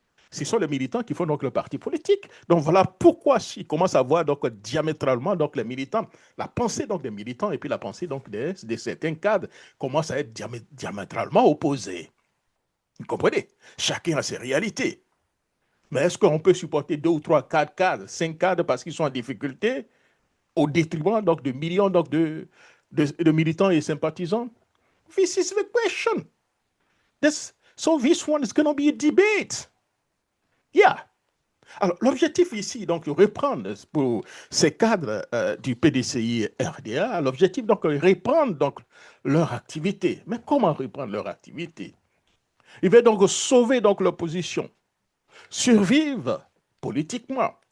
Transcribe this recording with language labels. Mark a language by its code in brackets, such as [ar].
[fr] Ce sont les militants qui font donc le parti politique. Donc voilà pourquoi ils commencent à voir donc diamétralement donc les militants, la pensée donc des militants et puis la pensée donc de certains cadres commence à être diamétralement opposée. Vous comprenez? Chacun a ses réalités. Mais est-ce qu'on peut supporter 2 ou 3, 4 cadres, 5 cadres parce qu'ils sont en difficulté au détriment donc, de millions donc, de militants et sympathisants? [en] This is the question. So this one is going to be a debate. Yeah. [fr] Alors, l'objectif ici, donc, reprendre pour ces cadres du PDCI RDA, l'objectif, donc, reprendre donc, leur activité. Mais comment reprendre leur activité? Ils veulent donc sauver donc, leur position, survivre politiquement.